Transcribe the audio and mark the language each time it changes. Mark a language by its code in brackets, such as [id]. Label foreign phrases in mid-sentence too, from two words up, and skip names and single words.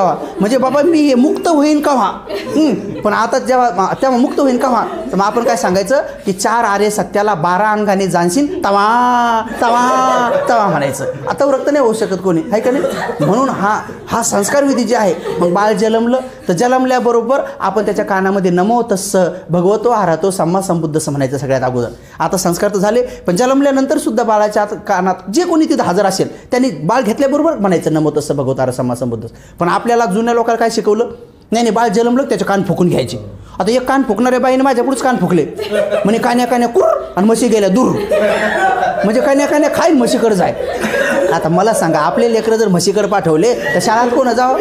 [mr] म्हणजे बाबा मी हे मुक्त होईन कवा. पण आता तेव्हा मुक्त होईन का? तर मग आपण काय सांगायचं की 4 आरे सत्याला 12 अंगाने जाणशील तवा तवा तवा म्हणायचं. आता रक्त नाही होऊ शकत कोणी, आहे का नाही? म्हणून हा संस्कार विधी जे आहे. मग बाळ जन्मलं तर जन्मल्याबरोबर आपण त्याच्या कानामध्ये [pi] नमो तस्स भगवतो आरहतो सम्मा संबुद्धस्स [mr] म्हणायचं सगळ्यात अगोदर. आता संस्कार तर झाले, पण जन्मल्यानंतर सुद्धा बाळाच्या कानात जे कोणी तिथं हजर असेल त्यांनी बाळ घेतल्याबरोबर म्हणायचं [pi] नमो तस्स भगवतो आरहतो सम्मा संबुद्धस्स. [mr] पण आपल्याला जुन्या लोकांना काय शिकवलं? नाही बाळ जन्मलं त्याचे कान फुकून घ्यायचे. आता एक कान फुकणाऱ्या बाईने माझ्या पुढेच कान फुकले, म्हणे कान्या कान्या कुर आणि म्हशी गेल्या दूर, म्हणजे कान्या कान्या खाईन म्हशीकडे जाय. आता मला सांगा, आपले लेकरं जर म्हशीकडे पाठवले तर शाळेत कोण जावं?